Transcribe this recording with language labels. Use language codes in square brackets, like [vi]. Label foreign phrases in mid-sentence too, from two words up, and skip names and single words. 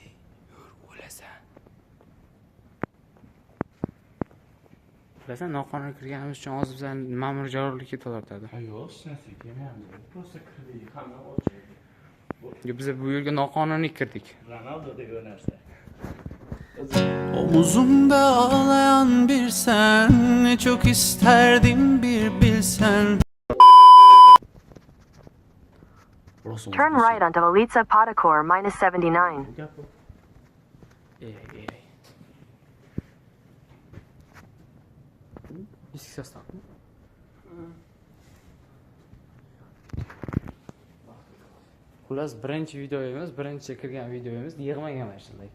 [uz] Yur, o'lasan. Bilasan, noqonuniy kirganimiz uchun hozir bizani ma'muriy javobgarlikka tortadi. Yo'q, sinasi kelmayapti. Prosta kirdik, hamma ochiq. Biz bu yerga noqonuniy kirdik. Ronaldo degan narsa. [tr] Omuzumda ağlayan bir sen, ne çok isterdim bir bilsen. [en] Turn right onto Velitsa Potakor, -79. [tr] Eski ses takma. [uz] Xullas, birinchi videomiz, birinchi kirgan videomiz yig'magan mana shunday.